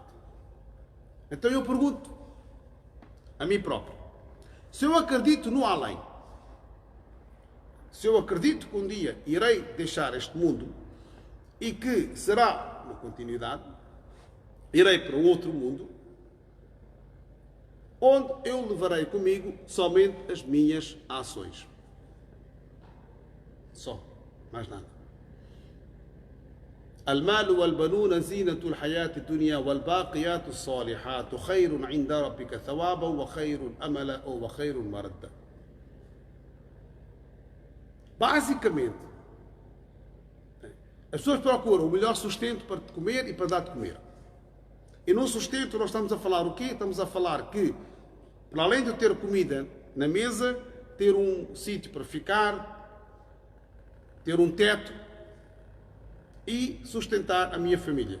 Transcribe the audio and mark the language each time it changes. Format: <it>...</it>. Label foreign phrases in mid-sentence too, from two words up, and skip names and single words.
<pt>Então eu pergunto a mim próprio, se eu acredito no além, se eu acredito que um dia irei deixar este mundo e que será uma continuidade, irei para um outro mundo, onde eu levarei comigo somente as minhas ações. Só, mais nada.</pt> <ar>المال والبنون زينة الحياة الدنيا والباقيات الصالحات خير عند ربك ثوابا وخير أملا وخير مردا.</ar> <pt>Basicamente, as pessoas procuram o melhor sustento para te comer e para dar de comer. E no sustento nós estamos a falar o quê? Estamos a falar que, para além de eu ter comida na mesa, ter um sítio para ficar, ter um teto e sustentar a minha família.</pt>